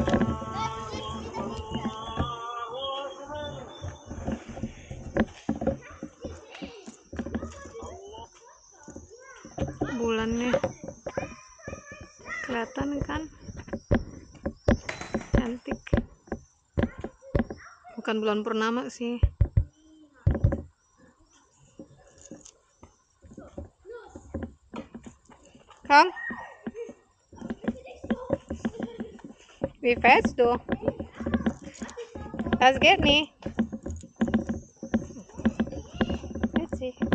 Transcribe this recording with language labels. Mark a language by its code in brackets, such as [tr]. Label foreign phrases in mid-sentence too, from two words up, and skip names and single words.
[id] Bulannya kelihatan kan, cantik. Bukan bulan purnama sih. [de] Komm, wie fährst du? Das geht nicht. Witzig.